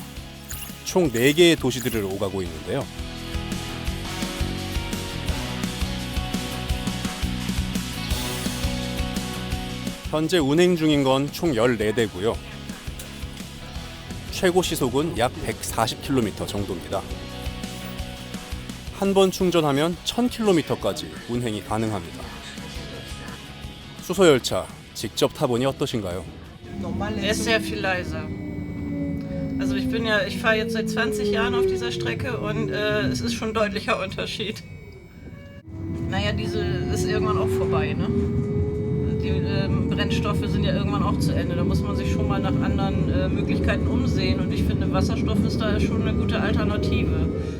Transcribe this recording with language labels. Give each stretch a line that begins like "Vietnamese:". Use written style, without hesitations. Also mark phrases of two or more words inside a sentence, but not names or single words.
Korean: 총 4개의 도시들을 오가고 있는데요. 현재 운행 중인 건 총 14대고요. 최고 시속은 약 140km 정도입니다. 한 번 충전하면 1000km까지 운행이 가능합니다. 수소열차 직접 타보니 어떠신가요?
German: Er ist sehr viel leiser. Also ich fahre jetzt seit 20 Jahren auf dieser Strecke und es ist schon ein deutlicher Unterschied. Naja, diese ist irgendwann auch vorbei, ne? Die Brennstoffe sind ja irgendwann auch zu Ende. Da muss man sich schon mal nach anderen Möglichkeiten umsehen. Und ich finde, Wasserstoff ist da schon eine gute Alternative.